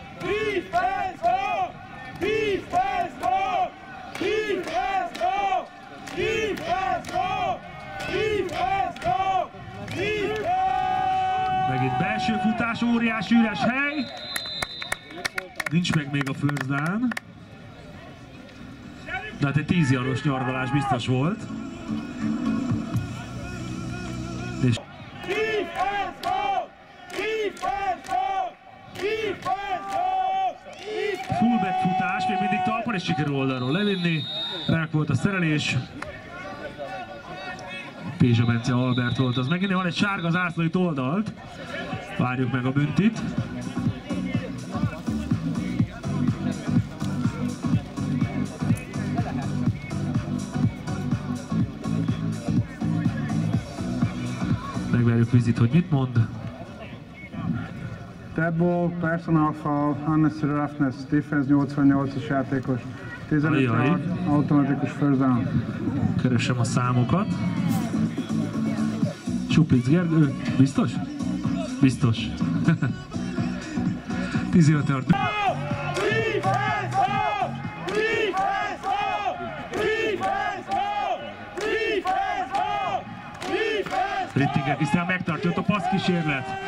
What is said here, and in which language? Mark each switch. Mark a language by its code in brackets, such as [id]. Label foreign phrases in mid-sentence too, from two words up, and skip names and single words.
[hu] Megint belső futás, óriási üres hely. Nincs meg még a [en] first down. [hu] De hát egy 10 yardos nyargalás biztos volt. És... fullback futás, még mindig talpon, és sikerül oldalról levinni. Remek volt a szerelés. Pézsa Bence Albert volt az. Megint van egy sárga zászló itt oldalt. Várjuk meg a büntit. Megvárjuk Vizit, hogy mit mond. [en] Dead ball, personal foul, unnecessary roughness, defense [hu] 88-as játékos, 15 yard, automatikus [en] first down. [hu] Keresem a számokat. Suplic Gergő, biztos? Biztos. 15 yard. Rittinger Krisztián megtartja ott a passz kísérlet.